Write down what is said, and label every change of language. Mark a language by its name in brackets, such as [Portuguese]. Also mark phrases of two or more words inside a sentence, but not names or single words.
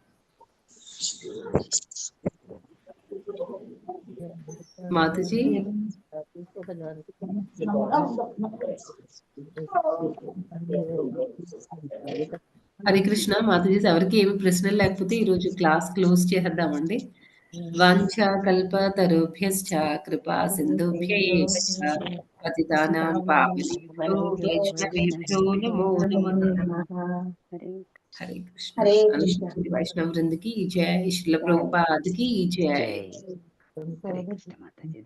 [Telugu] మాతాజీ హరే కృష్ణ మాతాజీ. ఎవరికి ఏమి ప్రశ్నలు లేకపోతే ఈరోజు [English] class close [Telugu] చేసేద్దామండి. [Sanskrit] వాంఛా కల్పతరుభ్యశ్చ కృపా సింధుభ్యైవ పతితానాం పావనేభ్యో వైష్ణవేభ్యో నమో నమః. [Telugu] హరే కృష్ణ. హరే కృష్ణ. వైష్ణవ వృందకి జై, శ్రీల ప్రభుపాదకి జై. జై. హరే కృష్ణ మాతాజీ.